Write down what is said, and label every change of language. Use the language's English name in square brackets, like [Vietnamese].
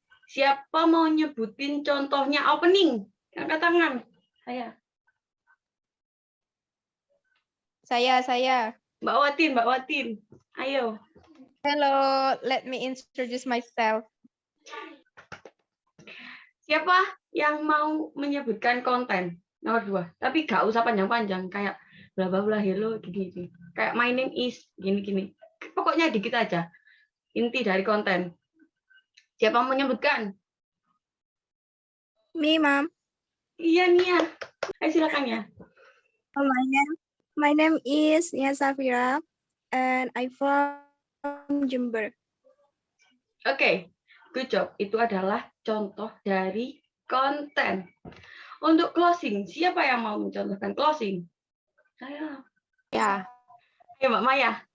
[Indonesian] Siapa mau nyebutin contohnya opening? Angkat tangan. Saya. Mbak Watin. Ayo. [English] Hello, let me introduce myself. [Indonesian] Siapa yang mau menyebutkan konten? Nomor 2. Tapi gak usah panjang-panjang. Kayak bla bla bla hello gini. Kayak [English] my name is [Indonesian] gini. Pokoknya dikit aja. Inti dari konten. Siapa mau menyebutkan? [English] Me, Mom. [Indonesian] Iya, Nia. Ayo silakan ya. [English] My name is Nia Safira and I'm from Jember. Oke, good job. [Indonesian] Itu adalah contoh dari konten. Untuk closing, siapa yang mau mencontohkan closing? Saya. Ya. Ayo Mbak Maya.